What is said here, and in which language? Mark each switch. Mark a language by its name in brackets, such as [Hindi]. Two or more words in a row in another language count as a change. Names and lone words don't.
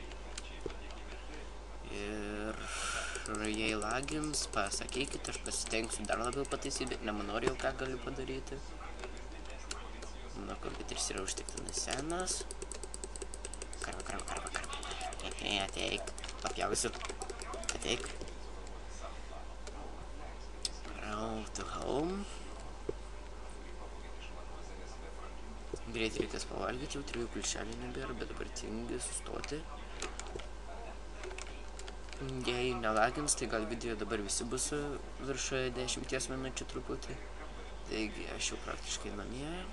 [Lithuanian] Ir jei lagins, pasakykit, aš pasistengsiu dar labiau pataisyti, bet nemanau jau ką galiu padaryti. Mano kompiuteris yra užtikrinai senas. Karva. Ateik, papjausiu. Ateik. [English] Road to home. [Lithuanian] Greit reikės pavalgyti, jau 3 pulšelių nebėra, bet dabar tingi sustoti. Jei nelagins, tai gal video dabar visi bus viršuje 10 minučių truputį. Taigi aš jau praktiškai namie.